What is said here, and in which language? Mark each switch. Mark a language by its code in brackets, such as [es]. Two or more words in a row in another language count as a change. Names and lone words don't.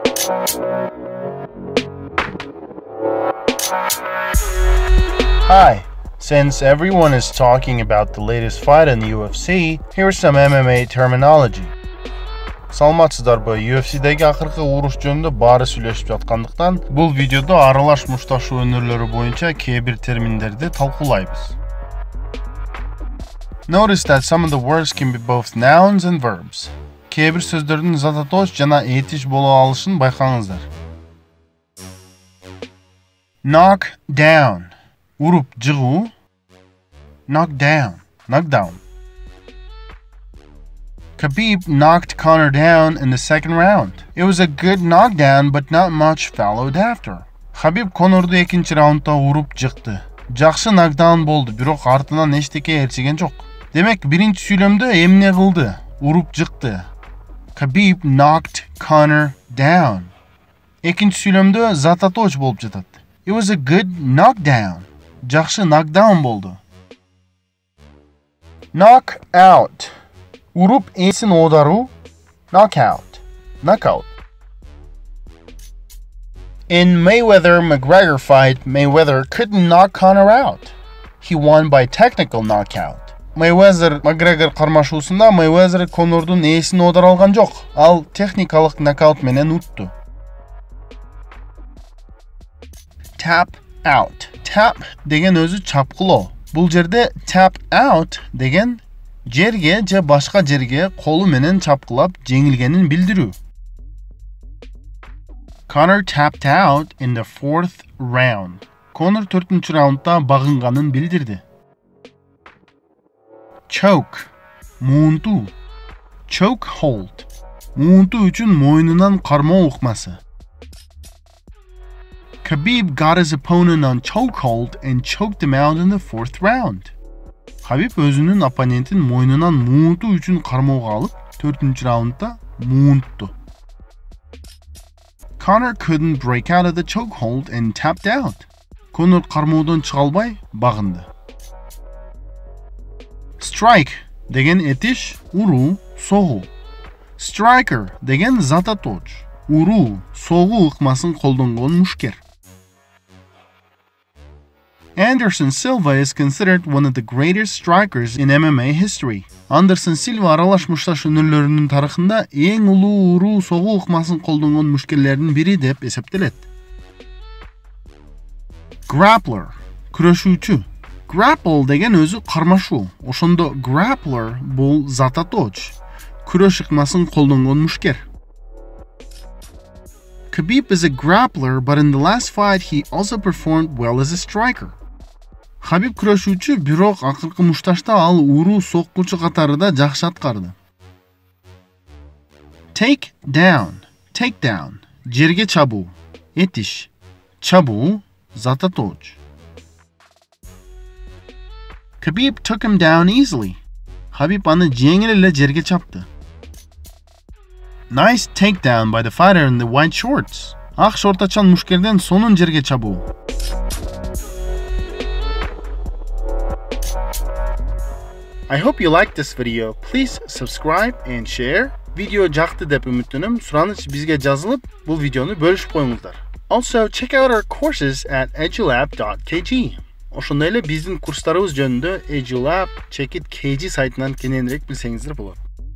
[en] Hi, since everyone is talking about the latest fight in the UFC, here's some MMA terminology. [ky] Саламатсыздарбы, UFC'dеги акыркы уруш жөнүндө баары сүйлөшүп жаткандыктан, бул видеодо аралаш мушташуу өнөрлөрү боюнча кээ бир терминдерди талкуулайбыз. [en] Notice that some of the words can be both nouns and verbs. [ky] Кээ бир сөздөрдүн зататооч жана этиш боло алышын байкаңыздар. [en] Knock down. [ky] Уруп жыгуу. [en] Knock down. Khabib knocked Conor down in the second round. It was a good knockdown, but not much followed after. [ky] Хабиб Конорду экинчи раундда уруп жыкты. Жакшы нокдаун болду, бирок артынан эчтеке ээрчиген жок. Демек, биринчи сүйлөмдө эмне кылды? Уруп жыкты. [en] Khabib knocked Conor down. [ky] Экинчи сүйлөмдө зататооч болуп жатат. [en] It was a good knockdown. [ky] Жакшы нокдаун болду. [en] Knock out. [ky] Уруп эсин оодаруу. [en] Knockout. In Mayweather-McGregor fight, Mayweather couldn't knock Conor out. He won by technical knockout. [ky] Mayweather-McGregor кармашуусунда Mayweather Конордун эсин оодара алган жок. Ал техникалык нокаут менен утту. [en] Tap out. [ky] Tap деген өзү чапкылоо. Бул жерде [en] tap out [ky] деген жерге же башка жерге колу менен чапкылап жеңилгенин билдирүү. [en] Conor tapped out in the 4th round. [ky] Conor 4-чу раундда багынганын билдирди. Choke. Муунтуу. [en] Choke hold. [ky] Муунтуу үчүн мойнунан кармоо укмасы. [en] Khabib got his opponent on chokehold and choked him out in the 4th round. [ky] Хабиб өзүнүн оппонентин мойнунан муунтуу үчүн кармоого алып, 4-чу раундда муунтту. [en] Conor couldn't break out of the chokehold and tapped out. [ky] Conor кармоодон чыга албай багынды. Strike деген этиш, уруу, согуу. Striker деген зататооч, уруу, согуу ыкмасын колдонгон мушкер. [en] Anderson Silva is considered one of the greatest strikers in MMA history. [ky] Anderson Silva аралаш мушташ өнөрлөрүнүн тарыхында эң улуу уруу согуу ыкмасын колдонгон мушкерлердин бири деп эсептелет. Grappler, күрөшүүчү. Grapple деген өзү кармашуу. Ошондо grappler бул зататооч, күрөш ыкмасын колдонгон мушкер. [en] Khabib is a grappler, but in the last fight he also performed well as a striker. [ky] Хабиб күрөшүүчү, бирок акыркы мушташта ал уруу соккучу катарында жакшы аткарды. [en] Take down. [ky] Жерге чабуу. Этиш. Чабуу, зататооч. [en] Khabib took him down easily. [ky] Хабиб аны жеңил эле жерге чапты. [en] Nice takedown by the fighter in the white shorts. [ky] Ак шортачан мушкерден сонун жерге чабуу. [en] I hope you liked this video. Please subscribe and share. [ky] Video жакты деп үмүттөнөм. Сураныч бизге жазылып, бул видеону бөлүшүп коюңуздар. [en] Also, check out our courses at edulab.kg. [ky] Ошондой эле биздин курстарыбыз жөнүндө edulab.kg сайтынан кененирээк билсеңиздер болот.